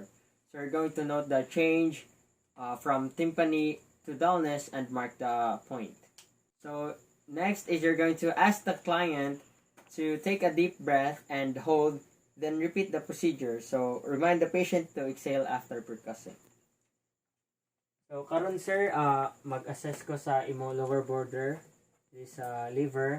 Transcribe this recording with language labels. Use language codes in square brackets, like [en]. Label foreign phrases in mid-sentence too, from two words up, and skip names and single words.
[en] So you're going to note the change from tympani to dullness and mark the point. So next is you're going to ask the client to take a deep breath and hold, then repeat the procedure. So remind the patient to exhale after percussing. [ceb] So karon sir, mag-assess ko sa imo [en] lower border this liver.